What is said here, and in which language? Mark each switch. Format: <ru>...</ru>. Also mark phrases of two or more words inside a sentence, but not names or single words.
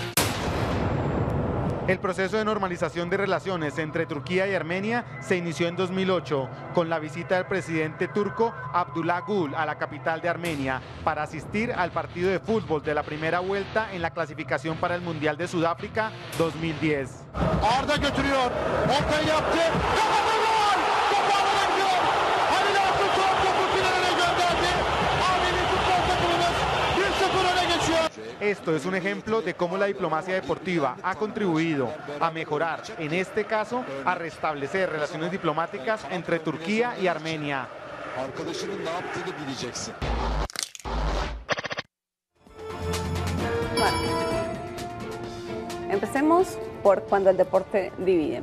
<es>El proceso de normalización de relaciones entre Turquía y Armenia se inició en 2008 con la visita del presidente turco Abdullah Gül a la capital de Armenia para asistir al partido de fútbol de la primera vuelta en la clasificación para el Mundial de Sudáfrica 2010.</es> <tr>Arda götürüyor. Ortaya yaptı. Kapadı gol! Toparlanan gol! Halil Altınsoy topu finale gönderdi. Armeni futbol takımımız 1-0 öne geçiyor.</tr> <es>Esto es un ejemplo de cómo la diplomacia deportiva ha contribuido a mejorar, en este caso, a restablecer relaciones diplomáticas entre Turquía y Armenia. Bueno, empecemos por cuando el deporte divide.</es>